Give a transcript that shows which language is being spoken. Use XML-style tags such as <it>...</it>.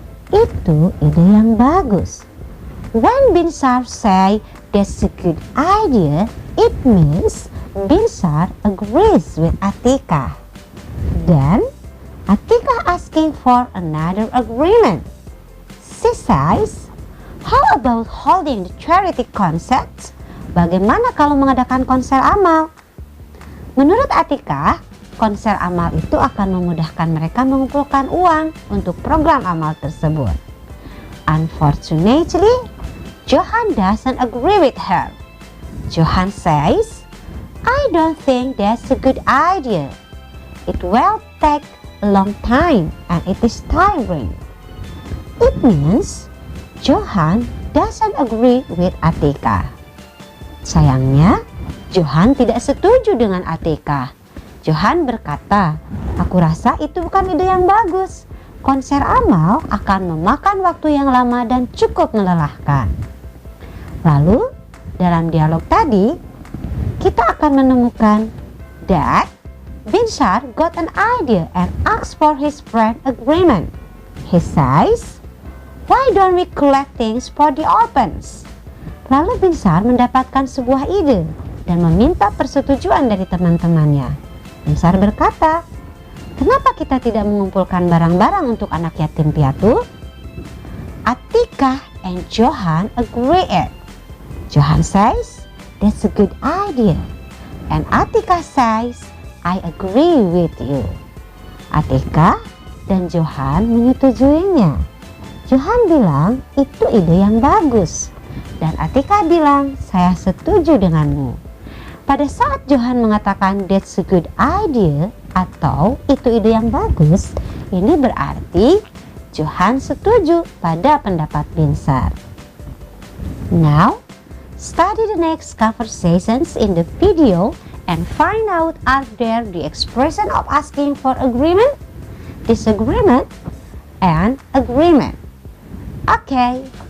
<id>Itu ide yang bagus.</id> <en>When Binsar say that's a good idea, it means Binsar agrees with Atikah. Then, Atikah asking for another agreement. She says, "How about holding the charity concert?"</en> <id>Bagaimana kalau mengadakan konser amal? Menurut Atikah, konser amal itu akan memudahkan mereka mengumpulkan uang untuk program amal tersebut.</id> <en>Unfortunately, Johan doesn't agree with her. Johan says, "I don't think that's a good idea. It will take a long time and it is tiring." It means Johan doesn't agree with Atikah.</en> <id>Sayangnya, Johan tidak setuju dengan Atikah. Johan berkata, "Aku rasa itu bukan ide yang bagus. Konser amal akan memakan waktu yang lama dan cukup melelahkan." Lalu, dalam dialog tadi, kita akan menemukan</id> <en>that Binsar got an idea and asked for his friend agreement. He says, "Why don't we collect things for the orphans?"</en> <id>Lalu Binsar mendapatkan sebuah ide dan meminta persetujuan dari teman-temannya. Binsar berkata, "Kenapa kita tidak mengumpulkan barang-barang untuk anak yatim piatu?"</id> <en>Atikah and Johan agreed. Johan says, "That's a good idea." And Atikah says, "I agree with you."</en> <id>Atikah dan Johan menyetujuinya. Johan bilang itu ide yang bagus. Dan Atikah bilang, "Saya setuju denganmu." Pada saat Johan mengatakan</id> <en>that's a good idea</en> <id>atau itu ide yang bagus, ini berarti Johan setuju pada pendapat Binsar.</id> <en>Now, study the next conversations in the video and find out are there the expression of asking for agreement, disagreement, and agreement. Okay.</en>